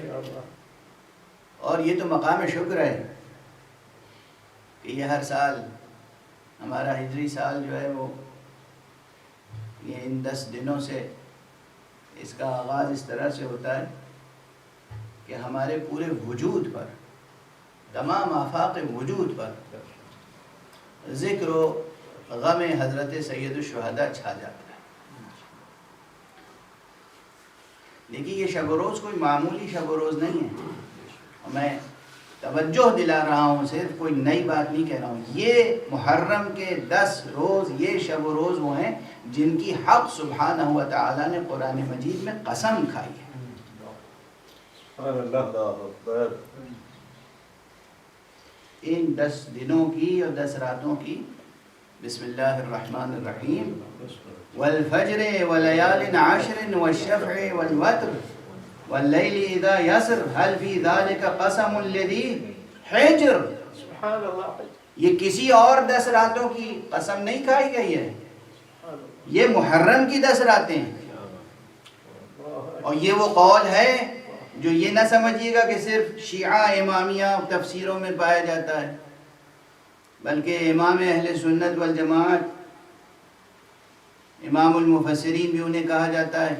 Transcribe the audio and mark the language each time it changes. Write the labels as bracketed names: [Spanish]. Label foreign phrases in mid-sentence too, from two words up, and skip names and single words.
[Urdu] اور یہ تو مقام شکر ہے کہ یہ ہر سال ہمارا ہجری سال جو ہے وہ یہ ان 10 دنوں سے اس کا آغاز اس طرح سے ہوتا ہے کہ ہمارے پورے وجود پر، تمام آفاق وجود پر ذکر و غم حضرت سید الشہداء چھا جاتا ہے. لیکن یہ شب و روز کوئی معمولی شب و روز نہیں ہے. میں توجہ دلا رہا ہوں، صرف کوئی نئی بات نہیں کہہ رہا ہوں. یہ محرم کے 10 روز، یہ شب و روز وہ ہیں جن کی حق [Arabic] سبحانہ و تعالی [Urdu] نے قرآن مجید میں قسم کھائی ہے. ان 10 دنوں کی اور 10 راتوں کی [Arabic] بسم اللہ الرحمن الرحیم والفجر ولیال عشر والشفع والوتر واللیل اذا یسر هل فی ذلک قسم لذی حجر. [Urdu] یہ کسی اور 10 راتوں کی قسم نہیں کھائی گئی ہے، یہ محرم کی 10 راتیں ہیں. اور یہ وہ قول ہے جو یہ نہ سمجھیے گا کہ صرف شیعہ امامیہ تفسیروں میں پایا جاتا ہے، بلکہ امام اہل سنت والجماعت، امام المفسرین بھی انہیں کہا جاتا ہے.